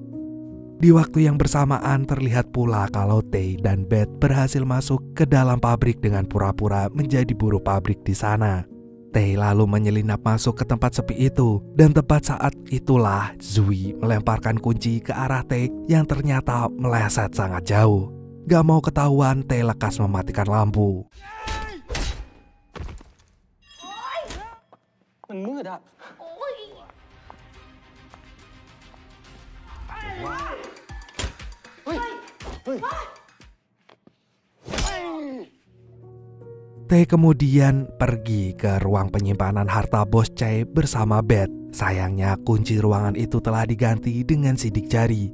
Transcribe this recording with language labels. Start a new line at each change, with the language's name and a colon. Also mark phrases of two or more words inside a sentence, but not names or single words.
Indonesian: Di waktu yang bersamaan terlihat pula kalau Tae dan Beth berhasil masuk ke dalam pabrik dengan pura-pura menjadi buruh pabrik di sana. Tae lalu menyelinap masuk ke tempat sepi itu, dan tepat saat itulah Zui melemparkan kunci ke arah Tae yang ternyata meleset sangat jauh. Gak mau ketahuan, Tae lekas mematikan lampu.
Thai: มันมืดอะ โอ้ย
Indonesian: Tae kemudian pergi ke ruang penyimpanan harta bos Chae bersama Beth. Sayangnya kunci ruangan itu telah diganti dengan sidik jari.